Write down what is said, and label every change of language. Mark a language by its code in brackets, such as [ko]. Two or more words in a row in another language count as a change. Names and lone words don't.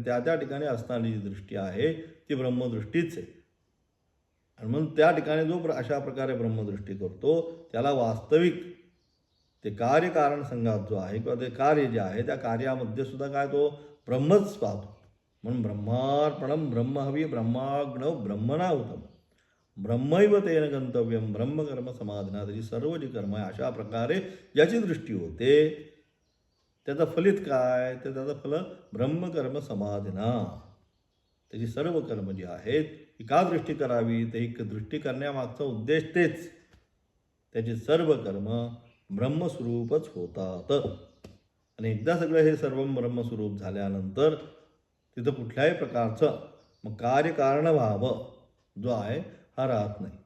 [mr] त्या ठिकाणी असणारी जी दृष्टी आहे ती ब्रह्मदृष्टीच आहे. आणि म्हणून त्या ठिकाणी जो अशा प्रकारे ब्रह्मदृष्टी करतो त्याला वास्तविक ते कार्यकारण संघात जो आहे किंवा ते कार्य जे आहे त्या कार्यामध्ये सुद्धा काय तो ब्रह्मच पाहतो. [sa] म्हणून ब्रह्मार्पणम ब्रह्महवी ब्रह्माग्नौ ब्रह्मणाहुतम ब्रह्मैव तेन गंतव्यम ब्रह्मकर्म समाधिना. [mr] त्याची सर्व जी कर्म आहे अशा प्रकारे ज्याची दृष्टी होते त्याचं फलित काय? तर त्याचं फल [sa] ब्रह्मकर्म समाधिना. [mr] त्याची सर्व कर्म जी आहेत ती का दृष्टी करावी? ते ही दृष्टी करण्यामागचा उद्देश तेच. त्याची सर्व कर्म ब्रह्मस्वरूपच होतात. आणि एकदा सगळं हे सर्व ब्रह्मस्वरूप झाल्यानंतर तिथं कुठल्याही प्रकारचं मग कार्यकारणभाव जो आहे हा राहत नाही.